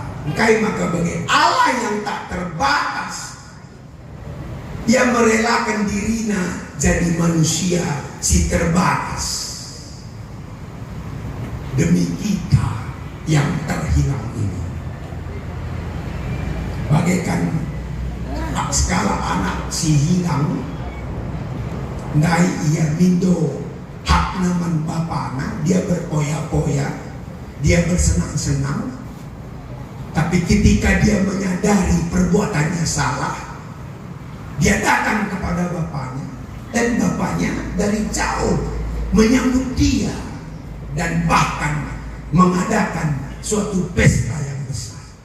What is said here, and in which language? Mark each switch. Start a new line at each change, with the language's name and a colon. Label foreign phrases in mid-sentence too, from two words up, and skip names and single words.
Indonesian: Maka bagi Allah yang tak terbatas, yang merelakan dirinya jadi manusia si terbatas demi kita yang terhilang ini. Bagaikan skala anak si hilang,
Batak Karo: ndai ia mindo hak naman bapana,
Indonesian: dia berpoya-poya, dia bersenang-senang. Tapi ketika dia menyadari perbuatannya salah, dia datang kepada bapaknya, dan bapaknya dari jauh menyambut dia dan bahkan mengadakan suatu pesta yang besar.